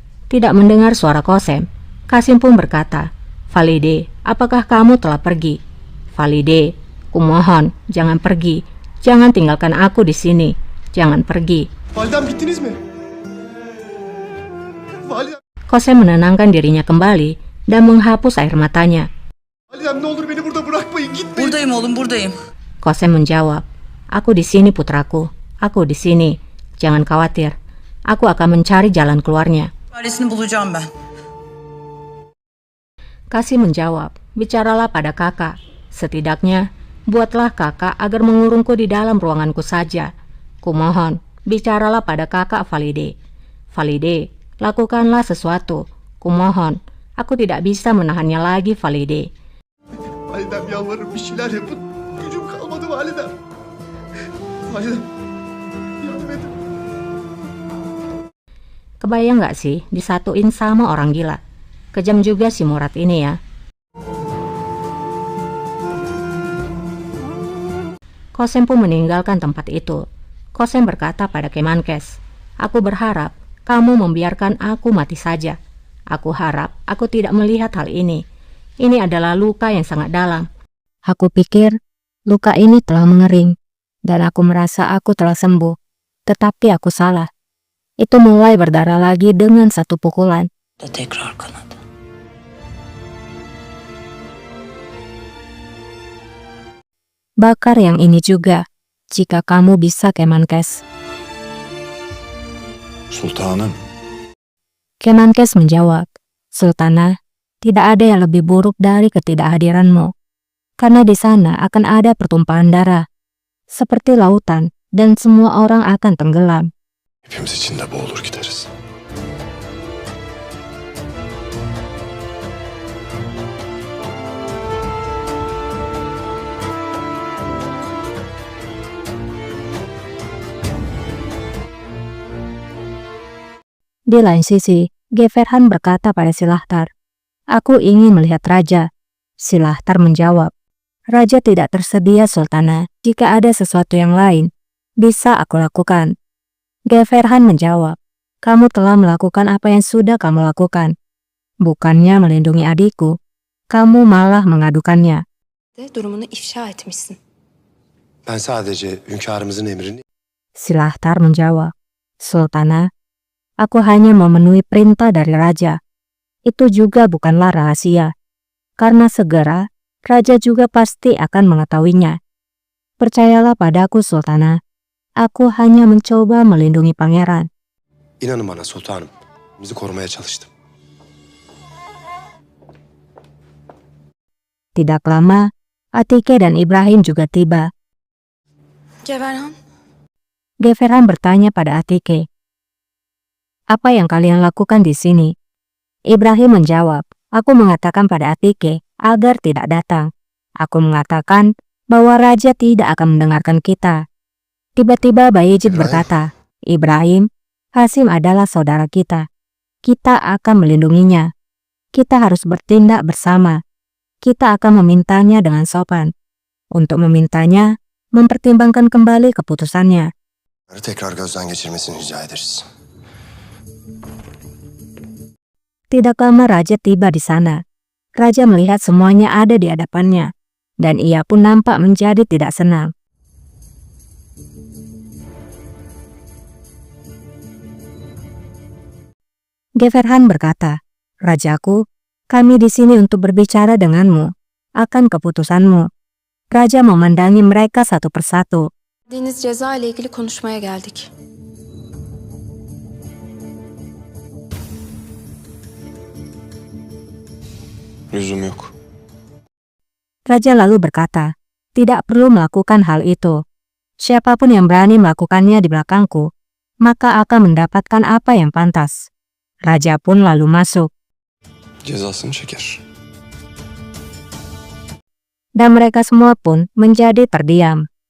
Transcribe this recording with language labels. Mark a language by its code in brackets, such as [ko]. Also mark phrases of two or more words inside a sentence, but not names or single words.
[id] Tidak mendengar suara Kosem, Kasim pun berkata, "Valide, apakah kamu telah pergi?" "Valide, kumohon, jangan pergi. Jangan tinggalkan aku di sini. Jangan pergi." [tr] Validem gittiniz mi? Validem, [id] Kosem menenangkan dirinya kembali dan menghapus air matanya. [tr] validem ne olur beni burada bırakmayın, gitmeyin. Buradayım oğlum, buradayım. [id] Kosem menjawab, "Aku di sini putraku. Aku di sini. Jangan khawatir. Aku akan mencari jalan keluarnya." [tr] Çaresini bulacağım ben. [id] Kasim menjawab, "Bicaralah pada kakak. Setidaknya, buatlah kakak agar mengurungku di dalam ruanganku saja. Kumohon, bicaralah pada kakak Valide. Valide, lakukanlah sesuatu. Kumohon, aku tidak bisa menahannya lagi, Valide." [tr] Validem yalvarırım, bir şeyler yapın. Gücüm kalmadı validem. Validem, yardım edin. [id] Kebayang gak sih disatuin sama orang gila? Kejam juga si Murad ini ya. Kosem pun meninggalkan tempat itu. Kosem berkata pada Kemenkes, "Aku berharap kamu membiarkan aku mati saja. Aku harap aku tidak melihat hal ini. Ini adalah luka yang sangat dalam. Aku pikir luka ini telah mengering dan aku merasa aku telah sembuh. Tetapi aku salah. Itu mulai berdarah lagi dengan satu pukulan." [tr] Da tekrar kanadı. [id] Bakar yang ini juga, jika kamu bisa, Kemenkes. [tr] Sultanım. [id] Kemenkes menjawab, "Sultana, tidak ada yang lebih buruk dari ketidakhadiranmu. Karena di sana akan ada pertumpahan darah, seperti lautan, dan semua orang akan tenggelam." [tr] Hepimiz içinde boğulur gideriz. [id] Di lain sisi, Geverhan berkata pada Silahtar, "Aku ingin melihat raja." Silahtar menjawab, "Raja tidak tersedia, Sultana. Jika ada sesuatu yang lain, bisa aku lakukan." Geverhan menjawab, "Kamu telah melakukan apa yang sudah kamu lakukan. Bukannya melindungi adikku, kamu malah mengadukannya." [tr] Durumunu ifşa etmişsin. Ben sadece hünkârımızın emrini... [id] Silahtar menjawab, "Sultana, aku hanya memenuhi perintah dari raja. Itu juga bukanlah rahasia, karena segera raja juga pasti akan mengetahuinya. Percayalah padaku, Sultana. Aku hanya mencoba melindungi pangeran." [tr] İnanın bana sultanım, bizi korumaya çalıştım. [id] Tidak lama, Atike dan Ibrahim juga tiba. Geverhan, Geverhan bertanya pada Atike, "Apa yang kalian lakukan di sini?" Ibrahim menjawab, "Aku mengatakan pada Atike agar tidak datang. Aku mengatakan bahwa raja tidak akan mendengarkan kita." Tiba-tiba Bayezid berkata, "Ibrahim, Hasim adalah saudara kita. Kita akan melindunginya. Kita harus bertindak bersama. Kita akan memintanya dengan sopan. Untuk memintanya, mempertimbangkan kembali keputusannya." [tr] Tekrar gözden geçirmesini rica ederiz. [id] Tidak lama raja tiba di sana. Raja melihat semuanya ada di hadapannya, dan ia pun nampak menjadi tidak senang. Geverhan berkata, "Rajaku, kami di sini untuk berbicara denganmu akan keputusanmu." Raja memandangi mereka satu persatu. [tr] verdiğiniz ceza ile ilgili konuşmaya geldik. Lüzum yok. [id] Raja lalu berkata, "Tidak perlu melakukan hal itu. Siapapun yang berani melakukannya di belakangku, maka akan mendapatkan apa yang pantas." Raja pun lalu masuk, [tr] Cezasını çeker. [id] dan mereka semua pun menjadi terdiam.